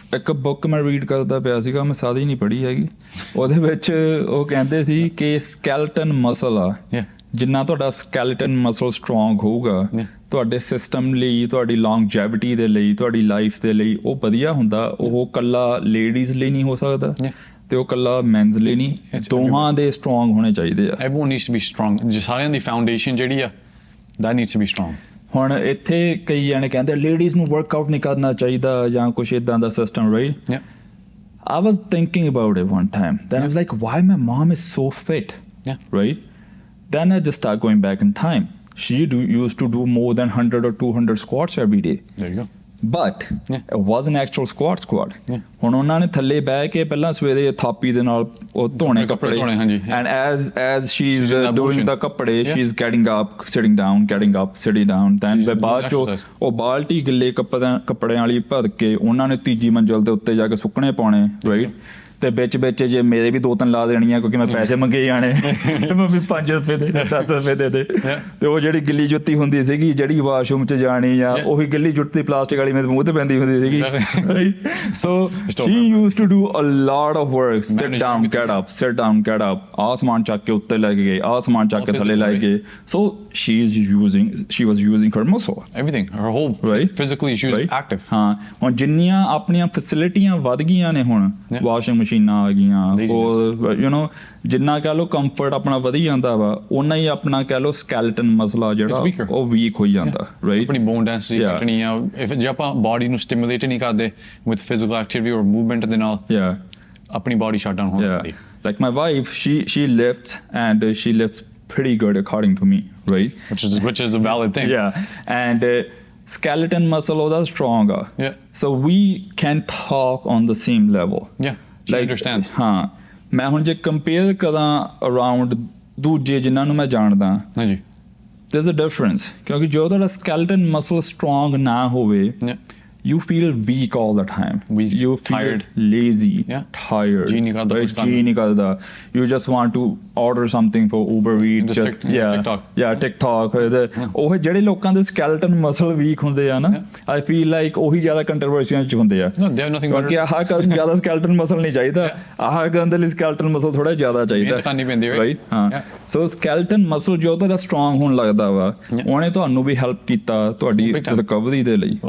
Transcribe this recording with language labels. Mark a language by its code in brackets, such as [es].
[pa] ਇੱਕ ਬੁੱਕ ਮੈਂ ਰੀਡ ਕਰਦਾ ਪਿਆ ਸੀਗਾ ਮੈਂ ਸਾਰੀ ਨਹੀਂ ਪੜ੍ਹੀ ਹੈਗੀ ਉਹਦੇ ਵਿੱਚ ਉਹ ਕਹਿੰਦੇ ਸੀ ਕਿ ਸਕੈਲਟਨ ਮਸਲ ਆ ਜਿੰਨਾ ਤੁਹਾਡਾ ਸਕੈਲਟਨ ਮਸਲ ਸਟਰੋਂਗ ਹੋਊਗਾ ਤੁਹਾਡੇ ਸਿਸਟਮ ਲਈ ਤੁਹਾਡੀ ਲੌਂਗਜੈਵਿਟੀ ਦੇ ਲਈ ਤੁਹਾਡੀ ਲਾਈਫ ਦੇ ਲਈ ਉਹ ਵਧੀਆ ਹੁੰਦਾ ਉਹ ਕੱਲਾ ਲੇਡੀਜ਼ ਲਈ ਨਹੀਂ ਹੋ ਸਕਦਾ ਤੇ ਉਹ ਕੱਲਾ ਮੈਨਸ ਲਈ ਨਹੀਂ ਦੋਹਾਂ ਦੇ ਸਟਰੋਂਗ ਹੋਣੇ ਚਾਹੀਦੇ ਆ [en] everyone needs to be strong [pa] ਸਾਰਿਆਂ ਦੀ ਫਾਊਂਡੇਸ਼ਨ ਜਿਹੜੀ ਆ [en] that needs to be strong [pa] ਹੁਣ ਇੱਥੇ ਕਈ ਜਾਣੇ ਕਹਿੰਦੇ ਲੇਡੀਜ਼ ਨੂੰ ਵਰਕਆਊਟ ਨਹੀਂ ਕਰਨਾ ਚਾਹੀਦਾ ਜਾਂ ਕੁਛ ਇਦਾਂ ਦਾ system right [en] I was thinking about it one time then I was like why my mom is so fit right then I just start going back in time she used to do more than 100 or 200 squats every day there you go but it was an actual squat [pa] ਹੁਣ ਉਹਨਾਂ ਨੇ ਥੱਲੇ ਬਹਿ ਕੇ ਪਹਿਲਾਂ ਸਵੇਰੇ ਥਾਪੀ ਦੇ ਨਾਲ ਉਹ ਧੋਣੇ ਕੱਪੜੇ [en] and as she's doing the [pa] ਕੱਪੜੇ [en] she's getting up sitting down then [pa] ਬਾਅਦ ਚੋਂ ਉਹ ਬਾਲਟੀ ਗਿੱਲੇ ਕੱਪੜਿਆਂ ਵਾਲੀ ਭਰ ਕੇ ਉਹਨਾਂ ਨੇ ਤੀਜੀ ਮੰਜ਼ਿਲ ਦੇ ਉੱਤੇ ਜਾ ਕੇ ਸੁੱਕਣੇ ਪਾਉਣੇ ਰਾਈਟ ਤੇ ਵਿੱਚ ਜੇ ਮੇਰੇ ਵੀ 2-3 ਲਾ ਦੇਣੀਆਂ ਕਿਉਂਕਿ ਮੈਂ ਪੈਸੇ ਮੰਗੇ ਜਾਣੇ ਮੰਮੀ 5 ਰੁਪਏ ਦੇ 10 ਰੁਪਏ ਦੇ ਤੇ ਉਹ ਜਿਹੜੀ ਗਿੱਲੀ ਜੁੱਤੀ ਹੁੰਦੀ ਸੀਗੀ ਜਿਹੜੀ ਵਾਸ਼ਰੂਮ 'ਚ ਜਾਣੀ ਜਾਂ ਉਹੀ ਗਿੱਲੀ ਜੁੱਤੀ ਪਲਾਸਟਿਕ ਵਾਲੀ ਮੇਰੇ ਮੂੰਹ ਤੇ ਪੈਂਦੀ ਹੁੰਦੀ ਸੀਗੀ [en] so she used to do a lot of work sit down get up [pa] ਆਹ ਸਮਾਨ ਚੱਕ ਕੇ ਉੱਤੇ ਲੈ ਕੇ ਗਏ ਆਹ ਸਮਾਨ ਚੱਕ ਕੇ ਥੱਲੇ ਲੈ ਗਏ [en] so she was using her muscle everything her whole physically she was active [pa] ਹਾਂ ਹੁਣ ਜਿੰਨੀਆਂ ਆਪਣੀਆਂ ਫੈਸਿਲਿਟੀਆਂ ਵੱਧ ਗਈਆਂ ਨੇ ਹੁਣ ਵਾਸ਼ਿੰਗ ਮਸ਼ੀਨਾਂ ਆ ਗਈਆਂ ਉਹ ਯੂ ਨੋ ਜਿੰਨਾ ਕਹਿ ਲਓ ਕੰਫਰਟ ਆਪਣਾ ਵਧੀ ਜਾਂਦਾ ਵਾ ਓਨਾ ਹੀ ਆਪਣਾ ਕਹਿ ਲਓ ਸਕੈਲਟਨ ਮਸਲਾ ਜਿਹੜਾ ਉਹ ਵੀਕ ਹੋਈ ਜਾਂਦਾ ਰਾਈਟ ਆਪਣੀ ਬੋਨ ਡੈਂਸਿਟੀ ਘਟਣੀ ਆ ਜੇ ਆਪਾਂ ਬਾਡੀ ਨੂੰ ਸਟਿਮੂਲੇਟ ਨਹੀਂ ਕਰਦੇ ਵਿਦ ਫਿਜ਼ੀਕਲ ਐਕਟੀਵਿਟੀ ਔਰ ਮੂਵਮੈਂਟ ਦੇ ਨਾਲ ਆਪਣੀ ਬਾਡੀ ਸ਼ਟ ਡਾਊਨ ਹੋ ਜਾਂਦੀ like [en] my wife she lifts and she lifts pretty good according to me right which is a valid thing and skeleton muscle ਉਹਦਾ strong ਆ so we can talk on the same level she understands [pa] ਹਾਂ ਮੈਂ ਹੁਣ ਜੇ compare ਕਰਾਂ around ਦੂਜੇ ਜਿਨ੍ਹਾਂ ਨੂੰ ਮੈਂ ਜਾਣਦਾ ਹਾਂਜੀ [en] there's a difference [pa] ਕਿਉਂਕਿ ਜੋ ਤੁਹਾਡਾ skeleton muscle strong ਨਾ ਹੋਵੇ [en] you feel weak all the time you feel tired lazy tired [pa] ਜੀ ਨਹੀਂ ਕਰਦਾ [en] you just want to order something for Uber Eats [pa] TikTok ਉਹ ਜਿਹੜੇ ਲੋਕਾਂ ਦੇ skeleton muscle weak ਹੁੰਦੇ ਆ ਨਾ [en] I feel like [pa] ਉਹੀ ਜ਼ਿਆਦਾ ਕੰਟਰੋਵਰਸੀਆਂ ਚ ਹੁੰਦੇ ਆ ਕਿਉਂਕਿ ਆਹ ਕਰਨ ਜ਼ਿਆਦਾ skeleton muscle ਨਹੀਂ ਚਾਹੀਦਾ ਆਹ ਕਰਨ ਦੇ ਲਈ skeleton muscle ਥੋੜਾ ਜ਼ਿਆਦਾ ਚਾਹੀਦਾ ਰਾਈਟ ਹਾਂ ਸੋ skeleton muscle ਜੋ ਤੁਹਾਡਾ strong ਹੋਣ ਲੱਗਦਾ ਵਾ ਉਹਨੇ ਤੁਹਾਨੂੰ ਵੀ ਹੈਲਪ ਕੀਤਾ ਤੁਹਾਡੀ ਰਿਕਵਰੀ ਦੇ ਲਈ